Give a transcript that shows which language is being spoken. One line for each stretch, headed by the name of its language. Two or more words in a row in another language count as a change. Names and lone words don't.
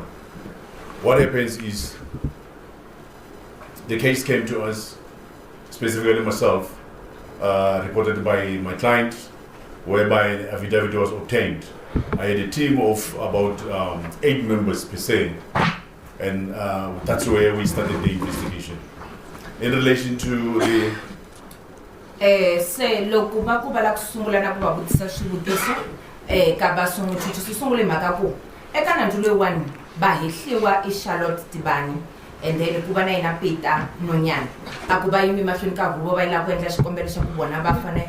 English: What happens is the case came to us, specifically myself, reported by my client, whereby an affidavit was obtained. I had a team of about 8 members per se, and that's where we started the investigation. In relation to the
Tsonga: se loko ba ku bala ku sungula na ku va vutisa swivutiso ka va sunguthithi swi sungule mhaka ku eka nandzu loyiwani va hehliwa i Charlotte Tibana
English: and then
Tsonga: ku va na yena Peter Nonyane a ku va yimi mahlweni ka huvo va yila ku endla xikombelo xa ku vona va fane